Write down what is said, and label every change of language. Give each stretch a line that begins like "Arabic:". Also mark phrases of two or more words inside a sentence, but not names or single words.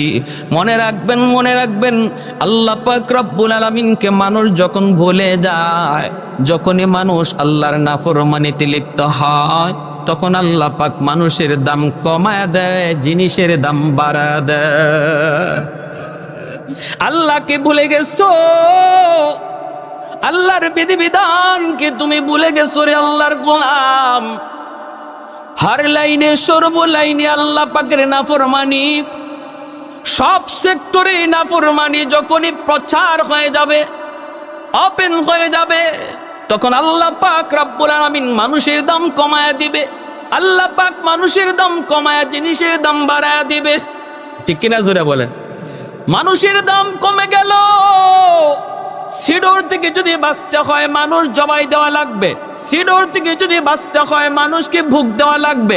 Bangla: মনে রাখবেন, মনে রাখবেন, আল্লাহ পাক রব্বুল আলামিনকে মানুষ যখন ভুলে যায়, যখনই মানুষ আল্লাহর নাফরমানিতে লিপ্ত হয়, তখন আল্লাহ পাক মানুষের দাম কমায় দেয়, জিনিসের দাম বাড়ায় দেয়। আল্লাহকে ভুলে গেছো, আল্লাহর বিধিবিধানকে তুমি ভুলে গেছো রে আল্লাহর গোলাম। হর লাইনে সর্ব লাইনে আল্লা পাকের নাফরমানি, সব সেক্টরে নাফরমানি যখনই প্রচার হয়ে যাবে, ওপেন হয়ে যাবে, তখন আল্লাহ পাক রব্বুল আলামিন মানুষের দাম কমায়া দিবে। আল্লাহ পাক মানুষের দাম কমায়া জিনিসের দাম বাড়ায়া দিবে। ঠিক কিনা জোরে বলেন? মানুষের দাম কমে গেল, সিডর থেকে যদি বাঁচতে হয় মানুষ জবাই দেওয়া লাগবে, সিডর থেকে যদি বাঁচতে হয় মানুষকে ভোগ দেওয়া লাগবে।